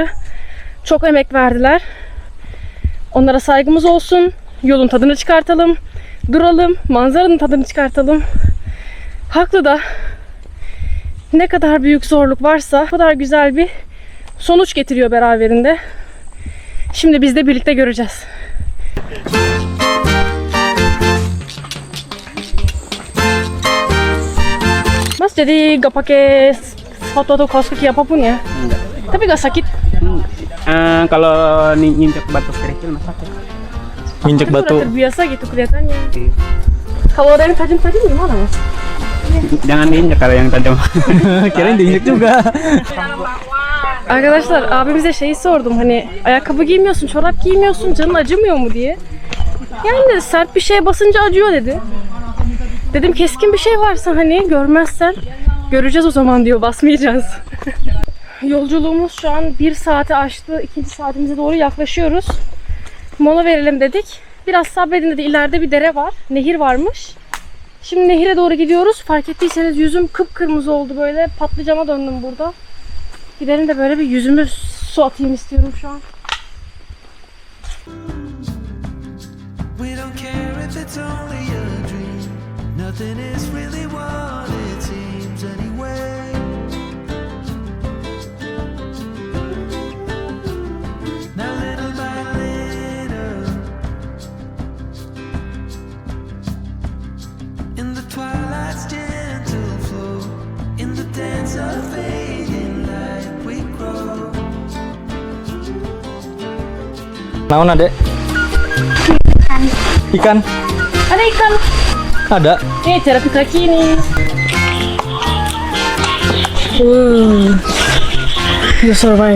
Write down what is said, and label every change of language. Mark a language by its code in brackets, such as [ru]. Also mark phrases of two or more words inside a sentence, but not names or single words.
[tr] Çok emek verdiler. Onlara saygımız olsun. Yolun tadını çıkartalım. Duralım, manzaranın tadını çıkartalım. Haklı da. Ne kadar büyük zorluk varsa o kadar güzel bir sonuç getiriyor beraberinde. Şimdi biz de birlikte göreceğiz. [id] Mas, jadi gak pakai foto atau kaos kaki apapun ya? Tapi gak sakit? Kalau nginjek batu kerikil masa Injek Udah batu. terbiasa gitu kelihatannya. Kalau ada yang tajam-tajam gimana, Mas? jangan diinjek kalau yang tajam. Kirain diinjek juga. [tr] Arkadaşlar abimize şeyi sordum, hani ayakkabı giymiyorsun, çorap giymiyorsun, canın acımıyor mu diye. Yani dedi, sert bir şeye basınca acıyor dedi. Dedim keskin bir şey varsa hani görmezsen göreceğiz o zaman diyor, basmayacağız. Yolculuğumuz şu an 1 saate aştı. 2. saatimize doğru yaklaşıyoruz. Mola verelim dedik. Biraz sabredin dedi, ileride bir dere var. Nehir varmış. Şimdi nehire doğru gidiyoruz. Fark ettiyseniz yüzüm kıpkırmızı oldu böyle. Patlıcana döndüm burada. Gidelim de böyle bir yüzümü su atayım istiyorum şu an. [en] We don't care if it's only a dream. Nothing is really what it seems anyway. Now little by little, in the twilight's gentle flow, in the dance of fading light we grow. [su] Naon adek? [id] Ikan. Ada ikan. Ada. Nih terapi kaki nih. [en] You survive.